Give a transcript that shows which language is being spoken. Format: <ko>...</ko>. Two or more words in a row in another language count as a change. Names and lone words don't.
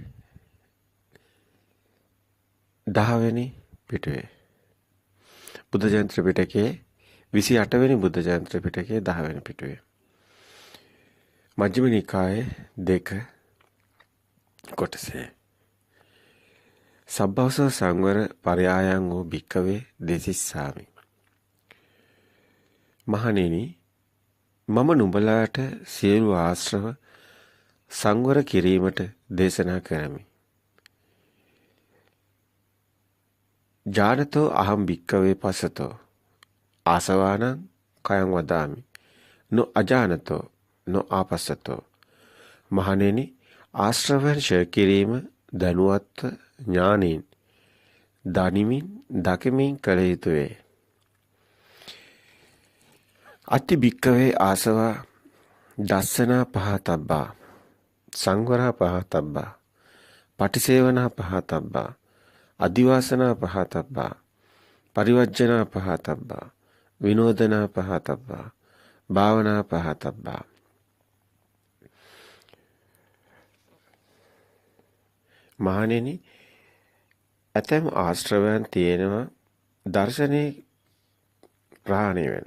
<si>10 වෙනි පිටුවේ බුද්ධ ජයන්ති ත්‍රිපිටකයේ 28 වෙනි බුද්ධ ජයන්ති ත්‍රිපිටකයේ 10 වෙනි පිටුවේ මජ්ක්‍ධිම නිකායේ 2 කොටසේ</si> <pi>සබ්බවස සංවර පරයායන් වූ භික්කවේ දේසිස්සාමි.</pi> <si>මහණෙනි, මම නුඹලාට සියලු ආශ්‍රව සංවර කිරීමට දේශනා කරමි.</si> <pi>ජානතෝ අහම් භික්කවේ පසතෝ ආසවානං කයං වදාමි. නො අජානතෝ නො ආපස්සතෝ.</pi> <si>මහණෙනි, ආශ්‍රවයන් ඡය කිරීම දනුවත්ව ඥානෙන් දනිමින් දකිමින් කළ යුතුය.</si> <pi>අති භික්කවේ ආසවා දස්සනා පහතබ්බා සංවරා පහතබ්බා පටිසේවනා පහතබ්බා අදිවාසනා පහතබ්බා පරිවර්ජනා පහතබ්බා විනෝදනා පහතබ්බා භාවනා පහතබ්බා.</pi> <si>මහණෙනි, ඇතැම් ආශ්‍රවයන් තියෙනවා දර්ශනේ ප්‍රහාණය වෙන.</si>